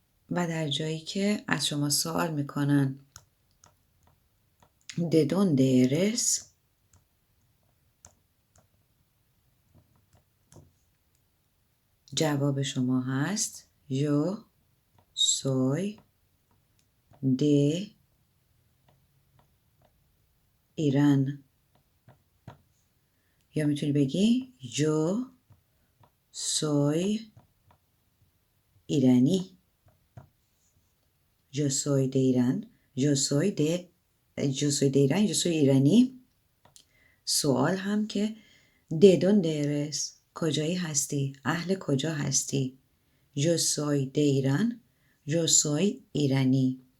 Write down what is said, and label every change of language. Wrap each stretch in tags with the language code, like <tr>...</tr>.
<fa>و در جایی که از شما سوال میکنن</fa> <es>¿de dónde eres؟</es> <fa>جواب شما هست</fa> <es>yo soy de</es> <fa>ایران. یا میتونی بگی</fa> <es>yo soy</es> <fa>ایرانی.</fa> <es>yo soy de ایران. yo soy de ایران. yo soy ایرانی.</es> <fa>سوال هم که</fa> <es>¿de dónde eres؟</es> <fa>کجایی هستی؟ اهل کجا هستی؟</fa> <es>yo soy de</es> <fa>ایران.</fa> <es>yo soy ایرانی.</es>